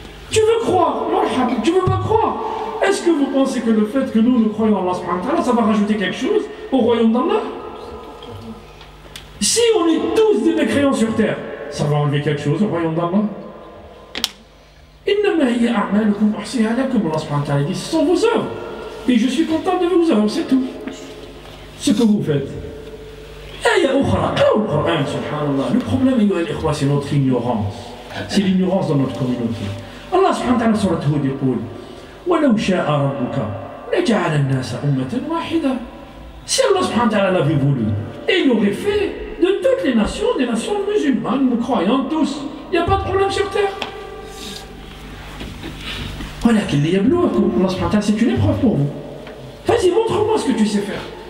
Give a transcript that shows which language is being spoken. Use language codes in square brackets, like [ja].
[fr] Tu veux croire, tu veux pas croire. Est-ce que vous pensez que le fait que nous croyons en Allah subhanahu wa ta'ala ça va rajouter quelque chose au royaume d'Allah? Si on est tous des mécréants sur terre ça va enlever quelque chose au royaume d'Allah. [ar] إنما هي أعمالكم أحصيها لكم. [fr] Allah subhanahu wa ta'ala dit ce sont vos œuvres et je suis content de vos œuvres, c'est tout ce que vous faites. [ar] آية أخرى قرأوا القرآن سبحان الله. [fr] Le problème [ar] أيها الإخوة [fr] c'est notre ignorance, c'est l'ignorance dans notre communauté. [ar] Allah subhanahu wa ta'ala سورة هود يقول ولو شاء ربك لجعل الناس أمة واحدة. [fr] Si Allah subhanahu wa ta'ala l'avait voulu et il aurait fait de toutes les nations, des nations musulmanes, nous croyons tous, il n'y a pas de problème sur terre. Voilà qu'il y a Allah subhanahu wa ta'ala c'est une épreuve pour vous. Vas-y, montre-moi ce que tu sais faire.